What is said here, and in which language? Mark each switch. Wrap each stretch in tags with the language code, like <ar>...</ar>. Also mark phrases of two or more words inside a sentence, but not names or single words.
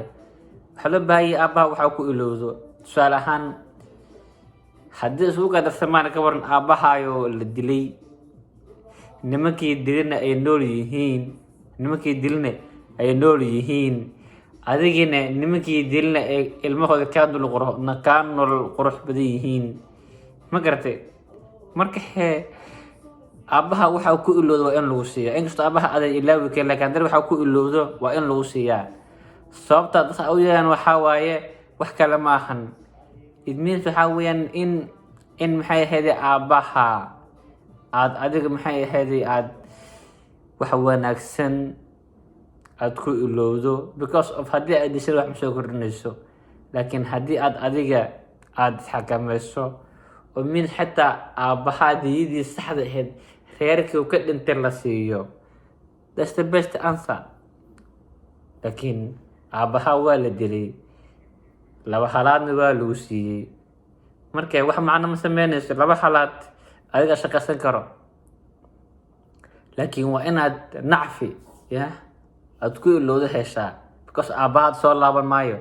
<so>waxaa loo baahayay aabbaha waxaa ku ilowdo. tusaale ahaan haddii isugu qadarsamaan ka waran aabbahaayoo la dilay, nimankii dilina ay nool yihiin, adigina nimankii dilina ay ilmahooda kaa nolol qurux badan yihiin. ma garatay marka aabbaha waxaa ku ilowdo waa in lagu siiyaa. inkastoo aabbaha aday ilaawi kale laakiin haddana waxaa ku ilowdo waa in lagu siiyaa. sababta dadka u yeelaan waxaa waaye wax kale ma ahan.</so> <en>it means</en> <so>waxaa weeyaan in maxay ahayd aabbaha adiga maxay ahayd wax wanaagsan ku ilowdo</so> <en>because of</en> <so>haddii aad dishay wax ma soo kordhinayso. laakiin haddii adiga xakamayso oo min xitaa aabbaha diyadii saxda ahayd reerkii ka dhintay la siiyo,</so> <en>that's the best answer.</en> <so>laakiin aabbaha waa la dilay, 2 halaadna waa lagu siiyey. marka wax macno ma sameynayso. 2 halaad adiga shaqaysan karo. laakiin waa inaad nacfi aad ku ilowdo heshaa because aabbaha soo laaban maayo.</so>